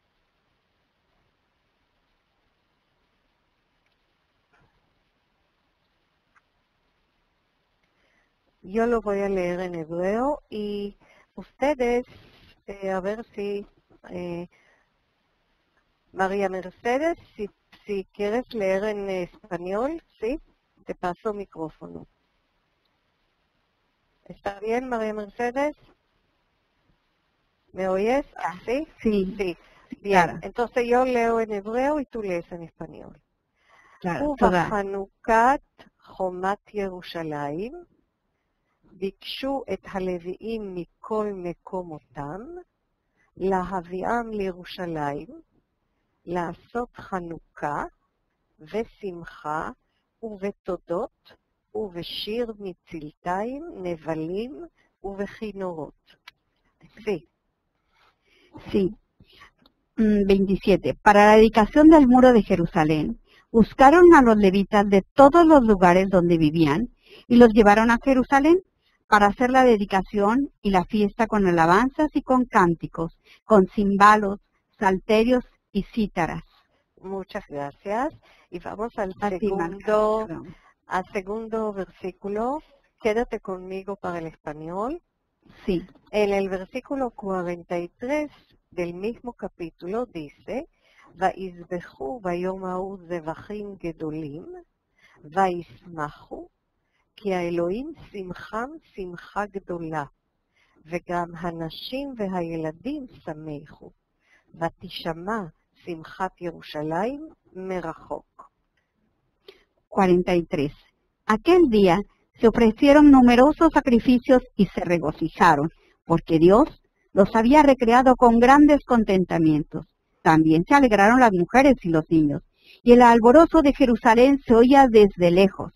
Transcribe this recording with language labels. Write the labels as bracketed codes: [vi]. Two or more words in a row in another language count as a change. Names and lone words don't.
[es] Yo lo voy a leer en hebreo y ustedes, a ver si, María Mercedes, si quieres leer en español, sí, te paso micrófono. ¿Está bien, María Mercedes? ¿Me oyes? Ah, ¿Sí? sí. Sí. Bien, Claro. entonces yo leo en hebreo y tú lees en español. Claro, toda. [he] ובחנוכת חומת ירושלים ביקשו את הלוויים מכל מקומותם להביאם לירושלים, לעשות חנוכה ושמחה ובתודות ובשיר מצלתיים, נבלים ובכינורות. [es] Sí. Sí. 27. Para la dedicación del muro de Jerusalén, buscaron a los levitas de todos los lugares donde vivían y los llevaron a Jerusalén para hacer la dedicación y la fiesta con alabanzas y con cánticos, con cimbalos, salterios y cítaras. Muchas gracias. Y vamos al A ti, Marta. segundo versículo. Quédate conmigo para el español. Sí. En el versículo 43 del mismo capítulo dice, [he] ויזבחו ביום ההוא זבחים גדולים, וישמחו, כי האלוהים שמחם שמחה גדולה, וגם הנשים והילדים שמחו, ותשמע שמחת ירושלים מרחוק. [es] 43. Aquel día se ofrecieron numerosos sacrificios y se regocijaron, porque Dios los había recreado con grandes contentamientos. También se alegraron las mujeres y los niños, y el alborozo de Jerusalén se oía desde lejos.